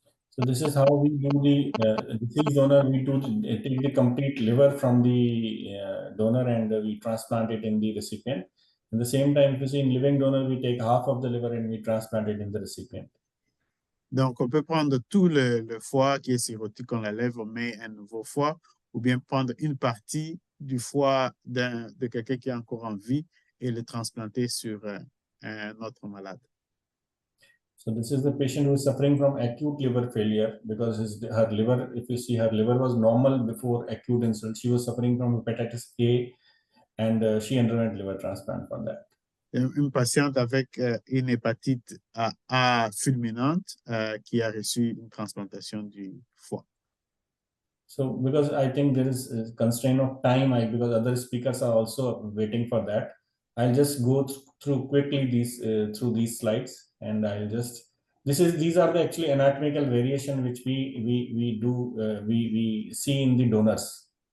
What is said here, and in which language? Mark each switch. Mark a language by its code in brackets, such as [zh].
[en] So this is how we do the deceased donor. We take the complete liver from the donor and we transplant it in the recipient. At the same time, if you see in living donor, we take half of the liver and we transplant it in the recipient. [fr] Donc, on peut prendre tout le foie qui est cirrhotique, on l'enlève, on met un nouveau foie, ou bien prendre une partie du foie de quelqu'un qui est encore en vie et le transplanter sur un autre malade. [en] So this is the patient who is suffering from acute liver failure because her liver, if you see, her liver was normal before acute insult. She was suffering from hepatitis A and she underwent liver transplant for that. [fr] Une patiente avec une hépatite A fulminante qui a reçu une transplantation du foie. [en] So because I think there is a constraint of time, because other speakers are also waiting for that, I'll just go through quickly through these slides, and I'll just these are the actually anatomical variation which we see in the donors.